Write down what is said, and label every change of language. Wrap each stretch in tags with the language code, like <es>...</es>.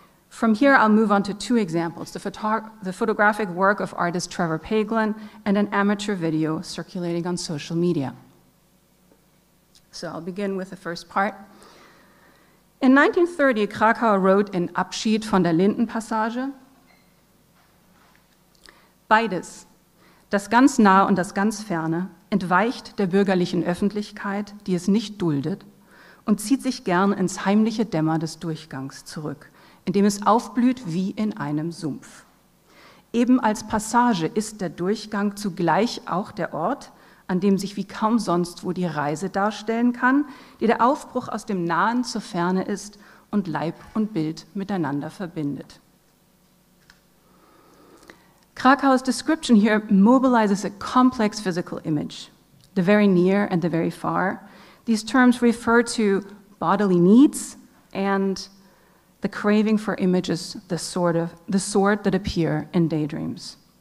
<en>From here, I'll move on to two examples, the photographic work of artist Trevor Paglen and an amateur video circulating on social media. So I'll begin with the first part. In 1930, Kracauer wrote in</en> <de>Abschied von der Lindenpassage: Beides, das ganz Nahe und das ganz Ferne, entweicht der bürgerlichen Öffentlichkeit, die es nicht duldet, und zieht sich gern ins heimliche Dämmer des Durchgangs zurück, in dem es aufblüht wie in einem Sumpf. Eben als Passage ist der Durchgang zugleich auch der Ort, an dem sich wie kaum sonst wo die Reise darstellen kann, die der Aufbruch aus dem Nahen zur Ferne ist und Leib und Bild miteinander verbindet.</de> <en>Kracau's description here mobilizes a complex physical image, the very near and the very far. These terms refer to bodily needs and the craving for images, the sort that appear in daydreams.</en>